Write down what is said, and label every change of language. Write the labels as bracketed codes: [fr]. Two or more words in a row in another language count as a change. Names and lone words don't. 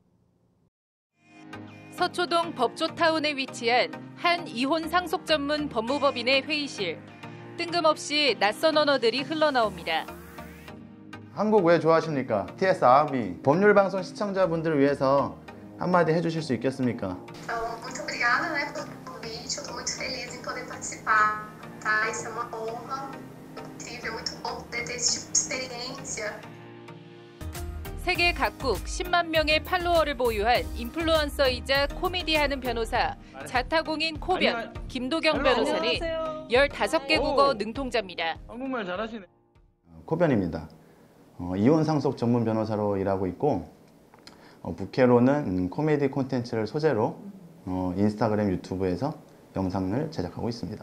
[ko] 서초동 법조타운에 위치한 한 이혼 상속 전문 법무법인의 회의실. 뜬금없이 낯선 언어들이 흘러나옵니다. 한국 왜 좋아하십니까? TS 아미 법률방송 시청자분들을 위해서 한마디 해주실 수 있겠습니까? [pt] Muito obrigada, né, pelo convite. Eu estou muito feliz em poder participar, tá? Isso é uma honra incrível, muito bom poder ter esse tipo de experiência. [ko] 세계 각국 10만 명의 팔로워를 보유한 인플루언서이자 코미디하는 변호사, 자타공인 코변, 김도경 변호사는 15개 국어 능통자입니다. 한국말 잘하시네. 코변입니다. 이혼 상속 전문 변호사로 일하고 있고 부캐로는 코미디 콘텐츠를 소재로 인스타그램, 유튜브에서 영상을 제작하고 있습니다.